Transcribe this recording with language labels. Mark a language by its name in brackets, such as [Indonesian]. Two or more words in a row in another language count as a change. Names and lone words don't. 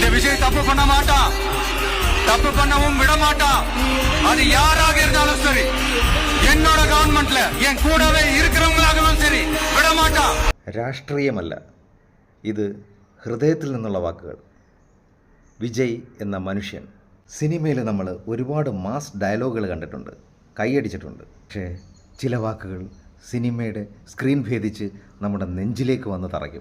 [Tamil] விஜய் தப்பு பண்ண மாட்டான், தப்பு பண்ணவும் விட மாட்டான். அது யாராக இருந்தாலும் சரி, என்னோட கவர்மெண்ட்ல என் கூடவே இருக்கிறவங்களாகவும் சரி விட மாட்டான். [Malayalam] രാഷ്ട്രീയമല്ല, ഇത് ഹൃദയത്തിൽ നിന്നുള്ള വാക്കുകൾ. വിജയ് എന്ന മനുഷ്യൻ. സിനിമയിൽ നമ്മൾ ഒരുപാട് മാസ് ഡയലോഗുകൾ കണ്ടിട്ടുണ്ട്, കൈയടിച്ചിട്ടുണ്ട്. പക്ഷേ ചില വാക്കുകൾ സിനിമയുടെ സ്ക്രീൻ ഭേദിച്ച് നമ്മുടെ നെഞ്ചിലേക്ക് വന്ന് തറയ്ക്കും.